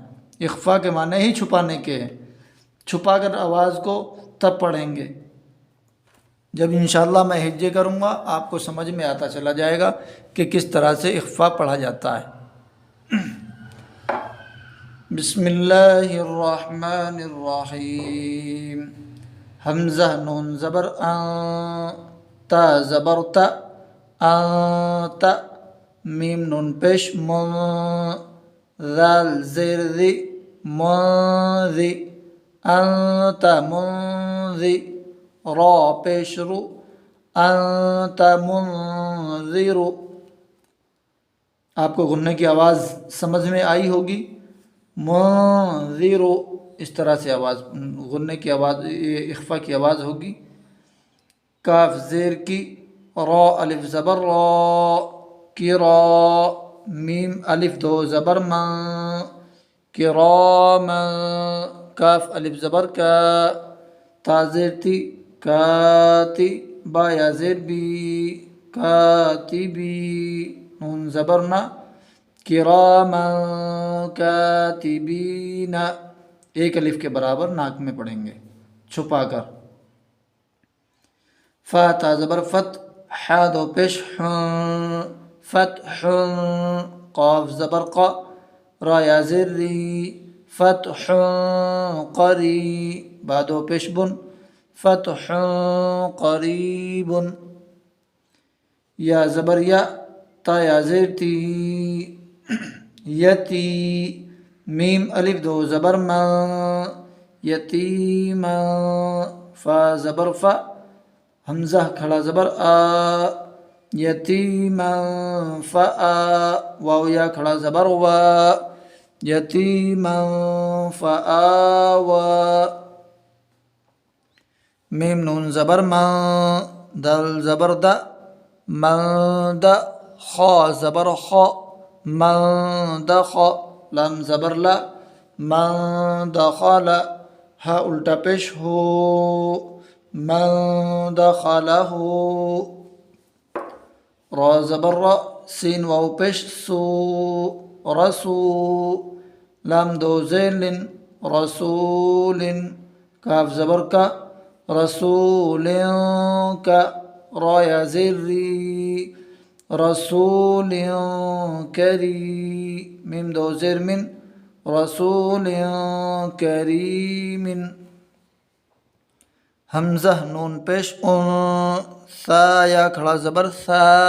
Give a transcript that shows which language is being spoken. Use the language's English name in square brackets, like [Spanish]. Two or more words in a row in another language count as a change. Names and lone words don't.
[Urdu] اخفاء کے معنی ہی چھپانے کے ہیں۔ چھپا کر آواز کو تب پڑھیں گے جب انشاءاللہ میں ہجے کروں گا، آپ کو سمجھ میں آتا چلا جائے گا کہ کس طرح سے اخفاء پڑھا جاتا ہے۔ [Arabic] بسم اللہ الرحمن الرحیم۔ [Urdu] حمزہ نون زبر تا زبر تا انت، میم نون پیش ذال زیر ذی منذی، انت منذی، را پیش رو [Arabic] انت منذر۔ [Urdu] آپ کو غنے کی آواز سمجھ میں آئی ہوگی۔ منذر، اس طرح سے آواز غنے کی آواز، اخفاء کی آواز ہوگی۔ کاف زیر کی، را الف زبر را کی، را میم الف 2 زبر من کراما، کاف الف زبر کا، تا زیر تی کاتی، با یا زیر بی کاتبی، نون زبر نا، [Arabic] کراما کاتبین، [Urdu] 1 الف کے برابر ناک میں پڑھیں گے چھپا کر۔ فا تا زبر فت، حا 2 پیش فتح، قاف زبر قا، را یا زیر ری، فتح قری، بعد و پیش بن، [Arabic] فتح قریب، [Urdu] یا زبر یا، تا یا زیر تی، یتی، میم الف دو زبر ما، یتیما، فا زبر فا، حمزہ کھڑا زبر آ، یتیما فآ، واو یا کھڑا زبر وا، [Arabic] یتیما فآوا، [Urdu] میم نون زبر ما، دال زبر دا، من دا، خا زبر خا، من دخ، لام زبر لا، من دخل، ہا الٹا پیش ہو، [Arabic] من دخلہ، [Urdu] را زبر را، سین واو پیش سو، رسو، لام دو زیر لن، رسول، کاف زبر کا، رسول کا، را یا زیر ری، رسول کری، میم دو زیر من، [Arabic] رسول کریم، [Urdu] حمزہ نون پیش اون، سا یا کھڑا زبر سا،